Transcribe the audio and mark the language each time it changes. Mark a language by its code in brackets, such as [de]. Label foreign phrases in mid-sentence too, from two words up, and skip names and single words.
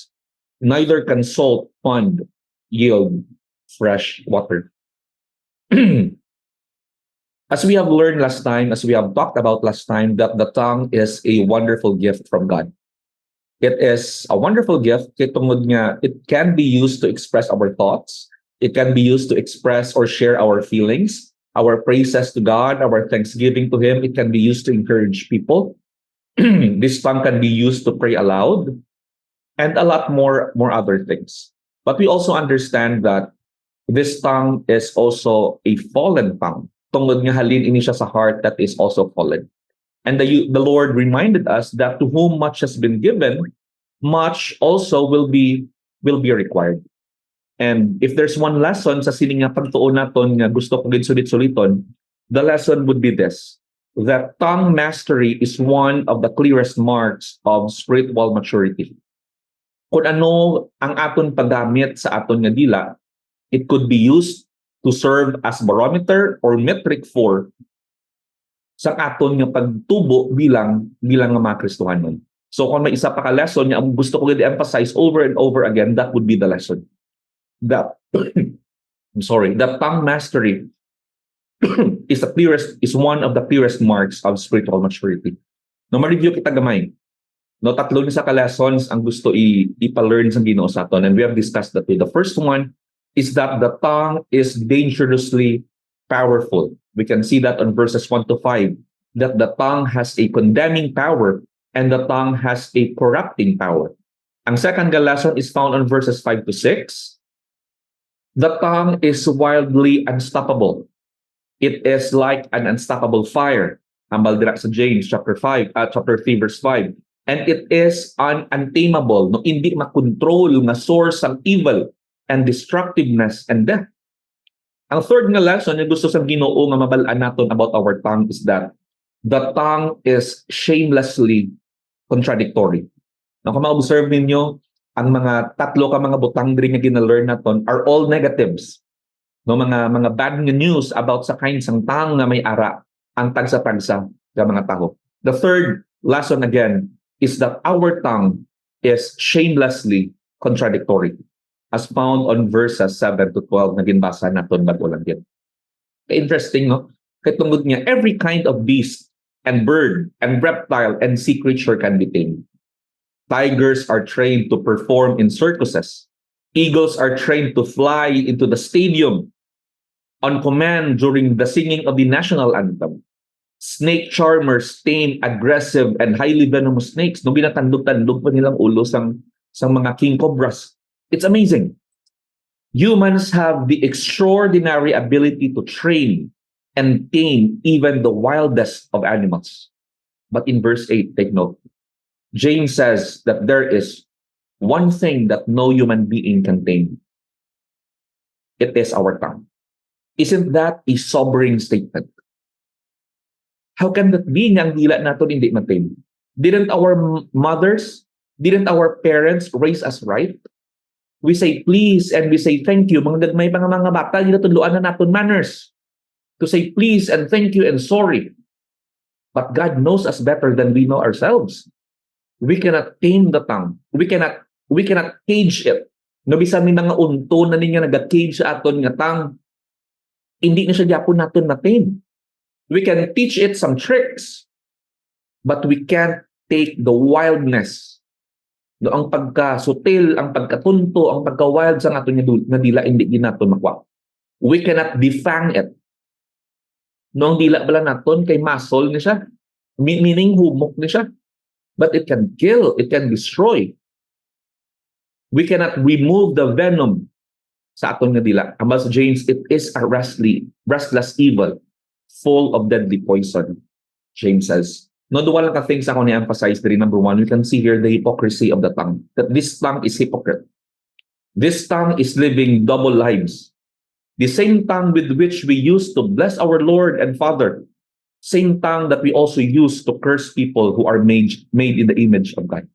[en] Neither can salt pond yield fresh water. As we have learned last time, as we have talked about last time, that the tongue is a wonderful gift from God. It is a wonderful gift. [hil] Tungod nga, [en] it can be used to express our thoughts. It can be used to express or share our feelings, our praises to God, our thanksgiving to Him. It can be used to encourage people. This tongue can be used to pray aloud, and a lot more other things. But we also understand that this tongue is also a fallen tongue. [hil] Tungod nga halin ini siya sa heart [en] that is also fallen. And the Lord reminded us that to whom much has been given, much also will be required. And if there's one lesson [hil] sa sining nga pagtuon naton nga gusto ko gid sulit-suliton, [en] the lesson would be this: that tongue mastery is one of the clearest marks of spiritual maturity. [hil] Kung ano ang aton paggamit sa aton nga dila, [en] it could be used to serve as barometer or metric for [hil] sa aton nga pagtubo bilang nga mga Kristohanon. [en] So [hil] kung may isa pa ka [en] lesson [hil] nga gusto ko [en] i-emphasize over and over again, that would be the lesson. That tongue mastery is one of the clearest marks of spiritual maturity. [hil] No, ma-review kita gamay. No, tatlo ni sa ka-lessons ang gusto ipa-learn sa Ginoo sa aton, [en] and we have discussed that. The first one is that the tongue is dangerously powerful. We can see that on verses 1 to 5, that the tongue has a condemning power and the tongue has a corrupting power. Ang second lesson is found on verses 5 to 6. The tongue is wildly unstoppable. It is like an unstoppable fire. [hil] Ambal dira sa James chapter 3 verse 5. [en] And it is untamable, no, [hil] hindi makontrol nga source ng [en] evil and destructiveness and death. Ang third nga lesson [hil] na gusto sa Ginoo nga mabalaan naton [en] about our tongue is that the tongue is shamelessly contradictory. Now, [hil] kung ma-observe ninyo, ang mga tatlo ka mga butang diri nga gina-learn naton [en] are all negatives. [hil] No, mga [en] bad news [hil] about sa kind sang tongue nga may ara ang tagsa-tagsa sa mga taho. [en] The third lesson again is that our tongue is shamelessly contradictory, as found on verses 7 to 12 [hil] na ginbasa naton bago lang din. [en] Interesting, no? [hil] Kaya tungod niya, [en] every kind of beast and bird and reptile and sea creature can be tamed. Tigers are trained to perform in circuses. Eagles are trained to fly into the stadium on command during the singing of the national anthem. Snake charmers tame aggressive and highly venomous snakes. [hil] Nung ginatandog-tandog pa nilang ulo sang mga [en] king cobras. It's amazing. Humans have the extraordinary ability to train and tame even the wildest of animals. But in verse 8, take note. James says that there is one thing that no human being can tame. It is our tongue. Isn't that a sobering statement? How can that be [hil] nga ang dila natin hindi matame? [en] Didn't our mothers, didn't our parents raise us right? We say please and we say thank you. [hil] Mga gagmay pa nga mga bata, dito tuluan na natin manners. [en] To say please and thank you and sorry. But God knows us better than we know ourselves. We cannot tame the tongue. We cannot We cannot cage it. [hil] No, bisan ni nga unto na niya naga-cage sa aton nga tang, hindi na siya gyapon naton natin. [en] We can teach it some tricks, but we can't take the wildness. [hil] No, ang pagka-sutil, ang pagkatunto, ang pagka-wild sa aton nga dila, hindi ginaton makuha. [en] We cannot defang it. [hil] No, ang dila bala naton kay muscle ni siya. Meaning humok ni siya. [en] But it can kill, it can destroy. We cannot remove the venom [hil] sa aton nga dila. [en] Ambal sa James, it is a restless evil, full of deadly poison. James says. [hil] No, duwa lang ka things ako ni-emphasize there. [en] Number one, we can see here the hypocrisy of the tongue. That this tongue is hypocrite. This tongue is living double lives. The same tongue with which we use to bless our Lord and Father. Same tongue that we also use to curse people who are made in the image of God.